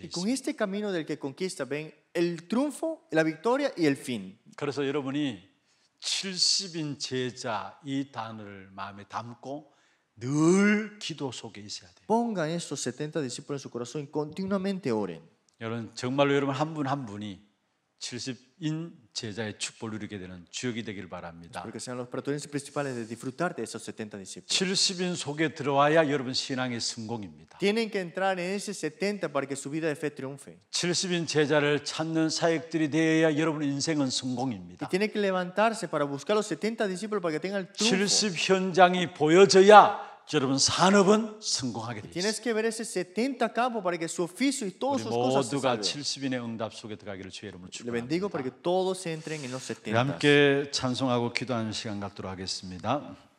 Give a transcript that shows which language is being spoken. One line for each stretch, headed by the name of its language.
Spanish: Y con
Korean: 있습니다.
Spanish: este camino del que conquista, ven el triunfo, la victoria y el fin.
Korean: 그래서 여러분이 70인 제자 이 단어를 마음에 담고 늘 기도 속에 있어야 돼요.
Spanish: Pongan estos 70 discípulos en su corazón y continuamente oren.
Korean: 여러분 정말로 여러분 한 분 한 분이 70인 제자의 축복을 누리게 되는 주역이 되길 바랍니다.
Spanish: Porque sean los protagonistas principales de disfrutar de esos 70 discípulos.
Korean: 70인 속에 들어와야 여러분 신앙의 성공입니다.
Spanish: Tienen que entrar en ese 70 para que su vida de fe triunfe.
Korean: 70인 제자를 찾는 사역들이 되어야 여러분 인생은
Spanish: Y
Korean: 성공입니다.
Spanish: tienen que levantarse para buscar los 70 discípulos para que tengan el triunfo.
Korean: 70 현장이 보여져야 여러분 산업은 성공하게 되어
Spanish: Tienes
Korean: 있습니다.
Spanish: que ver ese 70 campos para que su oficio y todas sus cosas se
Korean: 모두가 70인의 응답 속에 들어가기를 주의 이름으로
Spanish: Le bendigo para que
Korean: 축복합니다.
Spanish: todos entren en los
Korean: 우리
Spanish: 70.
Korean: 함께 찬송하고 기도하는 시간 갖도록 하겠습니다.